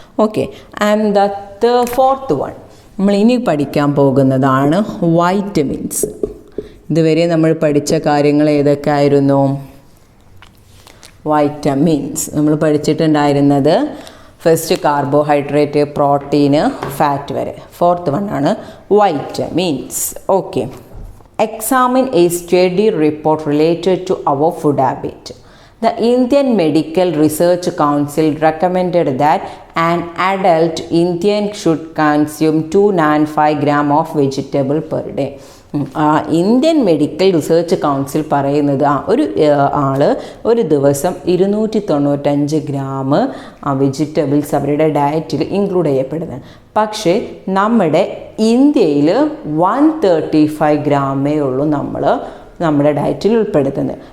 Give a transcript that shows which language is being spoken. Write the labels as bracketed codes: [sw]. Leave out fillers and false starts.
[ml] Okay, and the fourth one നമ്മൾ ഇനി പഠിക്കാൻ പോകുന്നതാണ് വൈറ്റമിൻസ്. ഇതുവരെ നമ്മൾ പഠിച്ച കാര്യങ്ങൾ ഏതൊക്കെ ആയിരുന്നു? വൈറ്റമിൻസ് നമ്മൾ പഠിച്ചിട്ടുണ്ടായിരുന്നത് ഫസ്റ്റ് കാർബോഹൈഡ്രേറ്റ്, പ്രോട്ടീന്, ഫാറ്റ് വരെ. ഫോർത്ത് വൺ ആണ് vitamins. [en] Okay, examine a study report related to our food habit. The Indian Medical Research Council recommended that an adult Indian should consume 295 grams of vegetable per day. [ml] Indian medical research council പറയുന്നത് ഒരു ആള് ഒരു ദിവസം 295 gram vegetables അവരുടെ ഡയറ്റിൽ include ചെയ്യപ്പെടുന്നത്. പക്ഷേ നമ്മുടെ ഇന്ത്യയിൽ 135 ഗ്രാമേ ഉള്ളൂ നമ്മൾ നമ്മുടെ ഡയറ്റിൽ ഉൾപ്പെടുത്തുന്നത്.